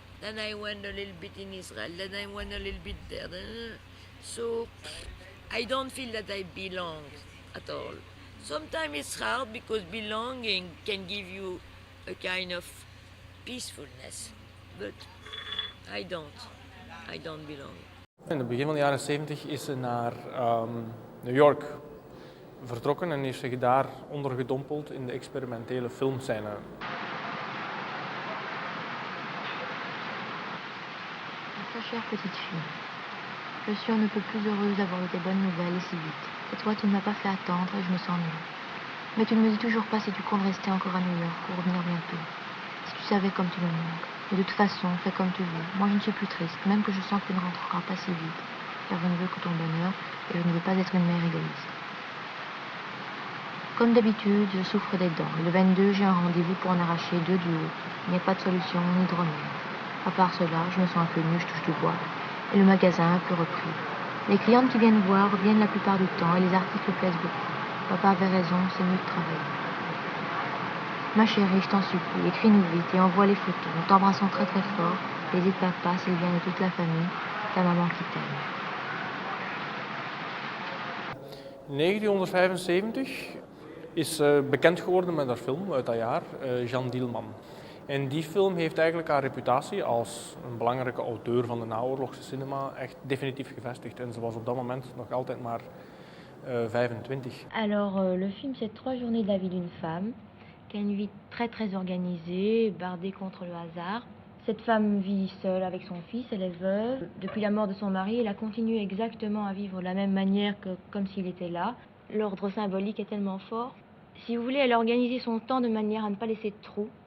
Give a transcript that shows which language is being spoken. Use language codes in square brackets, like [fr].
[en] Then I went a little bit in Israel. Then I went a little bit there. So I don't feel that I belong at all. Sometimes it's hard because belonging can give you a kind of peacefulness. But I don't belong. [nl] In het begin van de jaren 70 is ze naar New York vertrokken en heeft zich daar ondergedompeld in de experimentele filmscène. [fr] Très chère petite fille, je suis on ne peut plus heureuse d'avoir eu des bonnes nouvelles et si vite. Cette fois, tu ne m'as pas fait attendre et je me sens mieux. Mais tu ne me dis toujours pas si tu comptes rester encore à New York ou revenir bientôt. Si tu savais comme tu me manques. Et de toute façon, fais comme tu veux. Moi, je ne suis plus triste, même que je sens que tu ne rentreras pas si vite. Car je ne veux que ton bonheur et je ne veux pas être une mère égoïste. Comme d'habitude, je souffre des dents. Et le 22, j'ai un rendez-vous pour en arracher 2 du haut. Il n'y a pas de solution ni de remède. À part cela, je me sens un peu mieux, je touche du bois. Et le magasin a un peu repris. Les clientes qui viennent voir reviennent la plupart du temps et les articles plaisent beaucoup. Papa avait raison, c'est mieux de travailler. Ma chérie, je t'en supplie, écris-nous vite et envoie les photos. En t'embrassant très très fort, N'hésite papa, Sylviane et toute la famille, ta maman qui t'aime. [nl] In 1975 is bekend geworden met haar film uit dat jaar, Jeanne Dielman. En die film heeft eigenlijk haar reputatie als een belangrijke auteur van de naoorlogse cinema echt definitief gevestigd. En ze was op dat moment nog altijd maar 25. [fr] Alors, le film, c'est 3 journées de la vie d'une femme qui a une vie très très organisée, bardée contre le hasard. Cette femme vit seule avec son fils, elle est veuve. Depuis la mort de son mari, elle a continué exactement à vivre de la même manière que comme s'il était là. L'ordre symbolique est tellement fort. Si vous voulez, elle a organisé son temps de manière à ne pas laisser de trou.